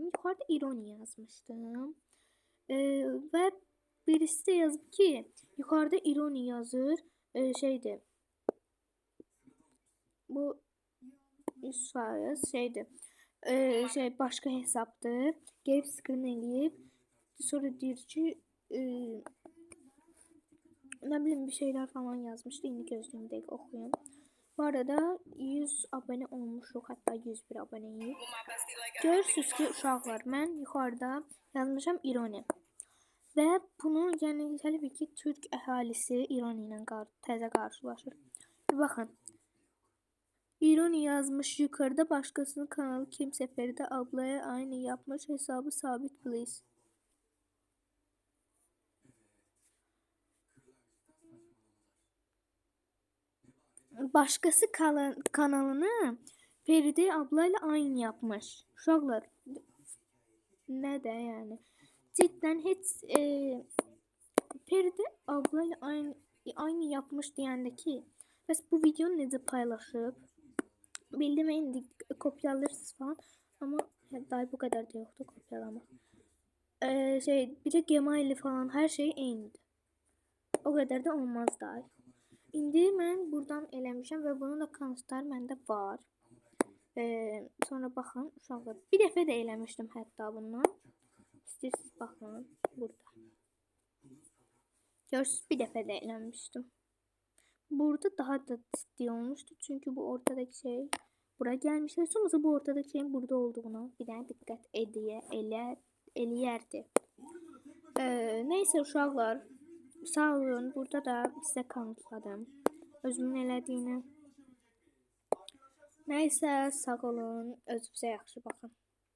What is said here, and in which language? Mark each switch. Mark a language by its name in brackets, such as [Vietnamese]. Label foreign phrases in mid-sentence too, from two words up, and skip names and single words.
[Azerbaijani] Yuxarıda ironi yazmışdım. Və birisi de yazıb ki, yuxarıda ironi yazır. Şeydir. Bu sayız şeydir. [Turkish] Başka hesapdır. Gelip screen eləyib. [Azerbaijani] Sonra deyir ki, [Turkish] ne bileyim bir şeyler falan yazmıştı. [Azerbaijani] İndi gözlüğümü dəqiq oxuyum. Bu arada 100 abone olmuşuq, hatta 101 aboneyiz. Görürsünüz ki uşaqlar, mən yuxarıda yazmışam ironi. Və bunu yəni təbii ki Türk əhalisi ironi ilə təzə qarşılaşır. Baxın. [Turkish] İroni yazmış yukarıda, başkasının kanalı kimse Feride ablaya aynı yapmış, hesabı sabit please. Başkası kanalını Feride ablayla aynı yapmış. Uşaqlar, ne de yani. Cidden hiç Feride ablayla aynı yapmış [Azerbaijani] deyəndəki, bəs bu videonu necə paylaşıb? [Turkish] Bildim indi kopyalırsınız falan ama daha bu kadar da yoktu kopyalamak. Bir de Gmail'i falan her şey aynıydı. O kadar da olmaz daha. [Azerbaijani] İndi mən buradan eləmişəm və bunun da kanıtları məndə var. Sonra baxın uşaqlar. Bir dəfə də eləmişdim hətta bundan. İstəyirsiniz baxın burada. Görürsünüz bir dəfə də eləmişdim. [Turkish] Burada daha da ciddi olmuştu çünkü bu ortadaki şey buraya gelmişler. Sonrası bu ortadaki şeyin burada olduğuna bir tane dikkat eləyərdi. [Azerbaijani] Neyse uşaqlar, sağ olun. Burada da size kanıtladım özümün elədiyini. Neyse sağ olun. Özünüzə yaxşı baxın.